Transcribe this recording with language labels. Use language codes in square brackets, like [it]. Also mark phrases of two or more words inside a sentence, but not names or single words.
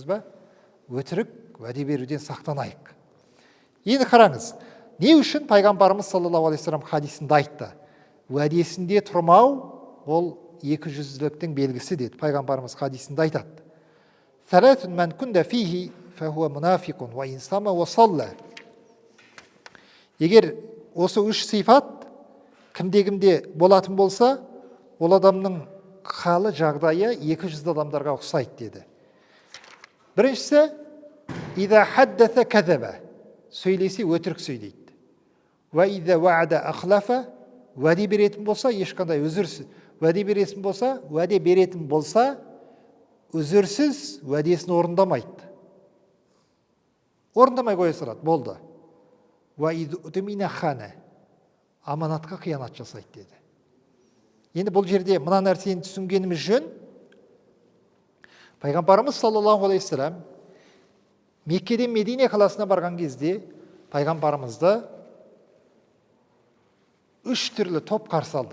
[kk] Көрдіңіз бе? өтірік уәде беруден сақтанайық. Енді қараңыз, не үшін пайғамбарымыз [ar] صلى الله عليه وسلم [kk] хадисінде айтты? Уәдесінде тұрмау ол екіжүзділіктің белгісі деді. Пайғамбарымыз хадисінде айтады. [ar] ثلاث من كن فيه فهو منافق وإن صام وصلى. [kk] Егер осы үш сипат кімде-кімде болатын болса, ол адамның халы, жағдайы екіжүзді адамдарға ұқсайды деді. Біріншісі, [ar] إذا حدث كذب, [kk] сөйлесе өтірік сөйлейді. [ar] وإذا وعد أخلف, [kk] уәде беретін болса, ешқандай уәде беретін болса, үзірсіз уәдесін орындамайды. Орындамай қоя салады, болды. [ar] وإذا اؤتمن خان, [kk] аманатқа қиянат жасайды деді. Енді бұл жерде мына нәрсені түсінгеніміз жөн, пайғамбарымыз [ar] صلى الله عليه وسلم [kk] Меккеден Медине қаласына барған кезде пайғамбарымызды үш түрлі топ қарсы алды.